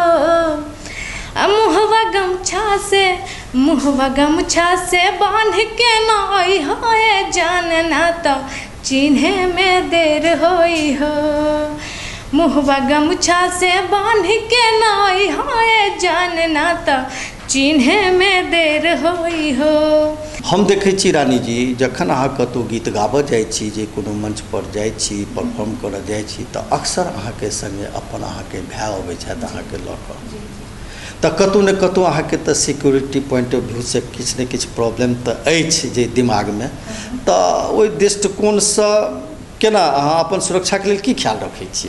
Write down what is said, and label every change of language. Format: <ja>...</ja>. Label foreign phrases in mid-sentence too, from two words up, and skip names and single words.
<bho>मुहवा गमछा से बांध के ना अइहो जान ना तो चिन्हे में देर होई हो। मुहवा गमछा से बांध के ना अइहो जान ना तो चिन्हे में देर होई हो।</bho> <mai>हम देखै छी रानी जी, जखन अहाँ कतौ गीत गाबऽ जाइ छी, जे कोनो मंच पर जाइ छी, परफॉर्म करऽ जाइ छी, तऽ अक्सर अहाँके संगे अपन अहाँके भाय अबै छथि अहाँके लऽ कऽ। तऽ कतौ ने कतौ अहाँके तऽ</mai> <en>security point of view</en> <mai>से किछु ने किछु प्रॉब्लम तऽ अछि जे दिमागमे, तऽ ओहि दृष्टिकोणसँ केना अहाँ अपन सुरक्षाके लेल की ख्याल रखै छी?</mai>